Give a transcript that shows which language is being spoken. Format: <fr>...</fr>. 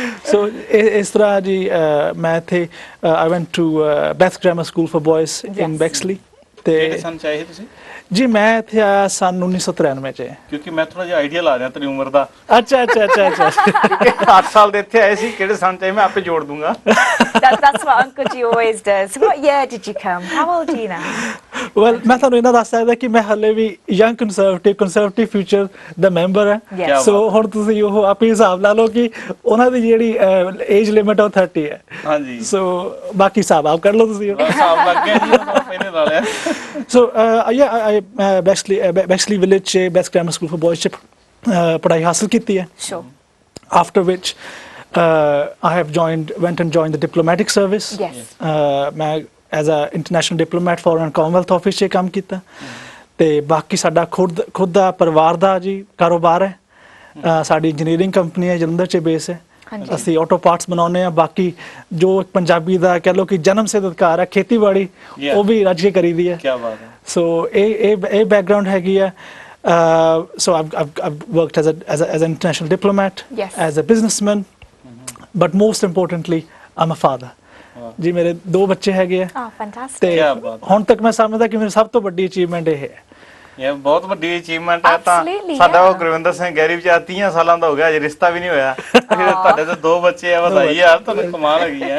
<pa>ਸੋ ਇਸ ਤਰ੍ਹਾਂ ਜੀ ਮੈਂ ਇੱਥੇ</pa> <en>I went to Bath grammar school for boys in Bexley.</en> <pa>ਤੇ ਕਿਹੜੇ ਸੰਨ ਚ ਆਏ ਤੁਸੀਂ? ਜੀ ਮੈਂ ਇੱਥੇ ਆਇਆ ਸਨ 1993 ਚ। ਕਿਉਂਕਿ ਮੈਂ ਥੋੜਾ ਜਿਹਾ ਆਈਡੀਆ ਲਾ ਰਿਹਾ ਤੇਰੀ ਉਮਰ ਦਾ। ਅੱਛਾ। 8 ਸਾਲ ਦੇ ਇੱਥੇ ਆਏ ਸੀ, ਕਿਹੜੇ ਸੰਨ ਚ ਆਏ ਮੈਂ ਆਪੇ ਜੋੜ ਦੂੰਗਾ।</pa> <en>That's what Uncle G always does. What year did you come? How old are you now?</en> <pa>Well ਮੈਂ ਤੁਹਾਨੂੰ ਇਹਨਾਂ ਦੱਸ ਸਕਦਾ ਕਿ ਮੈਂ ਹਾਲੇ ਵੀ ਯੰਗ ਕੰਸਰਵੇਟਿਵ ਫਿਊਚਰ ਦਾ ਮੈਂਬਰ ਹਾਂ। ਸੋ ਹੁਣ ਤੁਸੀਂ ਉਹ ਆਪੇ ਹਿਸਾਬ ਲਾ ਲਓ ਕਿ ਉਹਨਾਂ ਦੀ ਜਿਹੜੀ ਏਜ ਲਿਮਿਟ ਉਹ 30 ਹੈ। ਹਾਂਜੀ। ਸੋ ਬਾਕੀ ਹਿਸਾਬ ਆਪ ਕਰ ਲਓ ਤੁਸੀਂ। ਹਿਸਾਬ ਲੱਗ ਗਿਆ ਜੀ, ਪਹਿਲੇ ਲਾ ਲਿਆ। ਸੋ ਬੈਕਸਲੀ ਵਿਲੇਜ 'ਚ ਬੈਥ ਗ੍ਰਾਮਰ ਸਕੂਲ ਫॉर ਬॉयਜ਼ 'ਚ ਪੜ੍ਹਾਈ ਹਾਸਲ ਕੀਤੀ ਹੈ।</pa> <en>Sure. After which I have went and joined the diplomatic service. Yes.</en> <pa>ਮੈਂ</pa> <en>as a international diplomat foreign commonwealth office</en> <pa>'ਚ ਕੰਮ ਕੀਤਾ। ਤੇ ਬਾਕੀ ਸਾਡਾ ਖੁਦ ਦਾ ਪਰਿਵਾਰ ਦਾ ਜੀ ਕਾਰੋਬਾਰ ਹੈ। ਸਾਡੀ ਇੰਜੀਨੀਅਰਿੰਗ ਕੰਪਨੀ ਹੈ, ਜਲੰਧਰ 'ਚ ਬੇਸ ਹੈ। ਅਸੀਂ ਆਟੋ ਪਾਰਟਸ ਬਣਾਉਂਦੇ ਆ। ਬਾਕੀ ਜੋ ਪੰਜਾਬੀ ਦਾ ਕਹਿ ਲਓ ਕਿ ਜਨਮ ਸਿੱਧ ਅਧਿਕਾਰ ਹੈ, ਖੇਤੀਬਾੜੀ, ਉਹ ਵੀ ਰੱਜ ਕੇ ਕਰੀਦੀ ਹੈ। ਕੀ ਬਾਤ ਹੈ। ਸੋ ਇਹ ਬੈਕਗ੍ਰਾਉਂਡ ਹੈਗੀ ਹੈ।</pa> <en>So I've worked as an international diplomat, as a businessman, but most importantly I'm a father.</en> <pa>ਜੀ ਮੇਰੇ 2 ਬੱਚੇ ਹੈਗੇ ਆ।</pa> <en>Fantastic.</en> <pa>ਤੇ ਹੁਣ ਤੱਕ ਮੈਂ ਸਮਝਦਾ ਕਿ ਮੇਰੀ ਸਭ ਤੋਂ ਵੱਡੀ ਅਚੀਵਮੈਂਟ ਇਹ ਹੈ। ਇਹ ਬਹੁਤ ਵੱਡੀ ਅਚੀਵਮੈਂਟ ਹੈ। ਤਾਂ ਸਾਡਾ ਉਹ ਗੁਰਵਿੰਦਰ ਸਿੰਘ ਗੈਰੀ ਵਿਚਾਰ 30 ਸਾਲਾਂ ਦਾ ਹੋ ਗਿਆ, ਅਜੇ ਰਿਸ਼ਤਾ ਵੀ ਨਹੀਂ ਹੋਇਆ। ਤੁਹਾਡੇ ਤਾਂ 2 ਬੱਚੇ ਆ, ਵਧਾਈ ਯਾਰ, ਤੁਹਾਨੂੰ ਕਮਾਲ ਹੈਗੀ ਹੈ।</pa>